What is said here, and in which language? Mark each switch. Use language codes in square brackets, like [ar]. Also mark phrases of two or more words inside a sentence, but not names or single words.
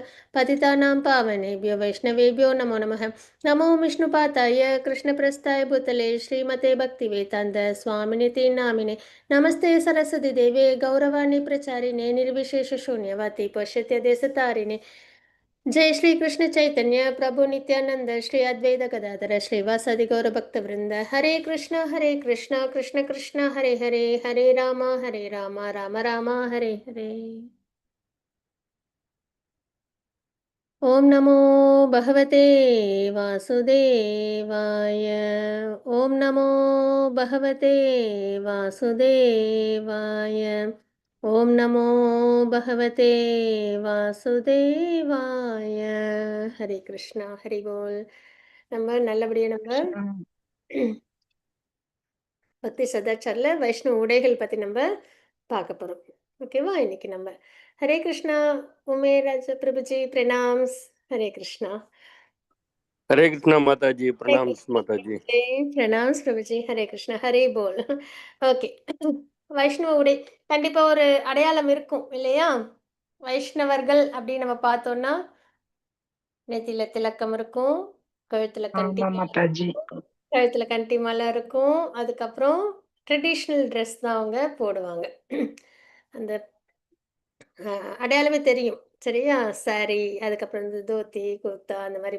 [sa] पतितानां पावनेभ्यो वैष्णवेभ्यो नमो नमः नमो विष्णुपाताय कृष्णप्रस्थाय भूतले श्रीमते भक्तिवेदान्त स्वामिनिति नामिने नमस्ते सरस्वती देवे गौरवाणी प्रचारिणे निर्विशेष शून्यवाति पश्यत्य देशतारिणे जय श्री कृष्ण चैतन्य प्रभु नित्यानंद श्री अद्वैत गदाधर श्रीवासादि गौर भक्त वृंद हरे कृष्ण कृष्ण कृष्ण हरे हरे हरे राम राम राम हरे हरे ओम नमो भगवते वासुदेवाय ओम नमो भगवते वासुदेवाय ओम नमो भगवते वासुदेवाय हरे कृष्णा हरि बोल [ta] நம்ம நல்லபடியா நம்ம ம். பக்தி சதாச்சாரில் வைஷ்ணவ உடைகள் பற்றி நம்ம பார்க்க போகிறோம் ஓகேவா இன்னைக்கு நம்ம ஹரே கிருஷ்ணா உமேராஜ பிரபுஜி பிரணாம்ஸ் ஹரே கிருஷ்ணா [hi] हरे कृष्णा माता जी हरे प्रणाम कृष्णा माता जी [ta] प्रभुजी பிரணாம்ஸ் பிரபுஜி ஹரே கிருஷ்ணா ஹரே போல் ஓகே வைஷ்ணவ உடை கண்டிப்பா ஒரு அடையாளம் இருக்கும் இல்லையா வைஷ்ணவர்கள் அப்படின்னு நம்ம பார்த்தோம்னா நெத்தியில திலக்கம் இருக்கும் கழுத்துல கண்டி ஆமா மாலை மாதாஜி. இருக்கும் கழுத்துல கண்டி மாலை இருக்கும் அதுக்கப்புறம் [en] traditional dress [ta] தான் அவங்க போடுவாங்க அந்த அடையாளமே தெரியும் சரியா சாரி அதுக்கப்புறம் வந்து தோத்தி குர்தா அந்த மாதிரி